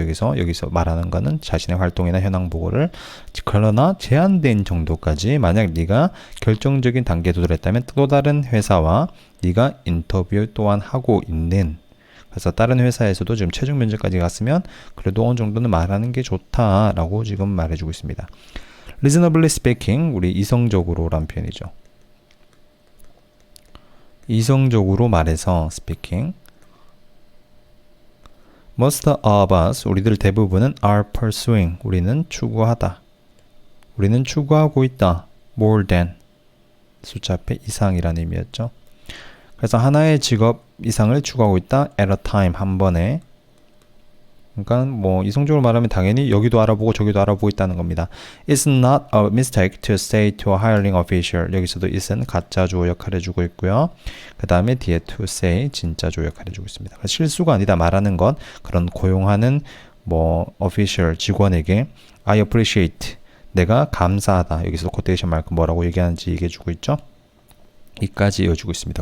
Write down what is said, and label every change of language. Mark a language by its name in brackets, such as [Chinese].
[Korean] 여기서 말하는 거는 자신의 활동이나 현황 보고를 그러나 제한된 정도까지 만약 네가 결정적인 단계에 도달했다면 또 다른 회사와 네가 인터뷰 또한 하고 있는 그래서 다른 회사에서도 지금 최종 면접까지 갔으면 그래도 어느 정도는 말하는 게 좋다라고 지금 말해주고 있습니다. [English] Reasonably speaking, [Korean] 우리 이성적으로란 표현이죠. 이성적으로 말해서 speaking. [English] Most of us, [Korean] 우리들 대부분은 [English] are pursuing, [Korean] 우리는 추구하다. 우리는 추구하고 있다. [English] More than, [Korean] 숫자 앞에 이상이라는 의미였죠. 그래서 하나의 직업 이상을 추구하고 있다. [English] at a time, [Korean] 한 번에. 그러니까 뭐 이성적으로 말하면 당연히 여기도 알아보고 저기도 알아보고 있다는 겁니다. [English] It's not a mistake to say to a hiring official. [Korean] 여기서도 it은 가짜 주어 역할을 해주고 있고요. 그 다음에 뒤에 to say 진짜 주어 역할을 해주고 있습니다. 실수가 아니다 말하는 것 그런 고용하는 뭐 official 직원에게 [English] I appreciate [Korean] 내가 감사하다. 여기서 코테이션 마크 뭐라고 얘기하는지 얘기해주고 있죠. 이까지 이어주고 있습니다.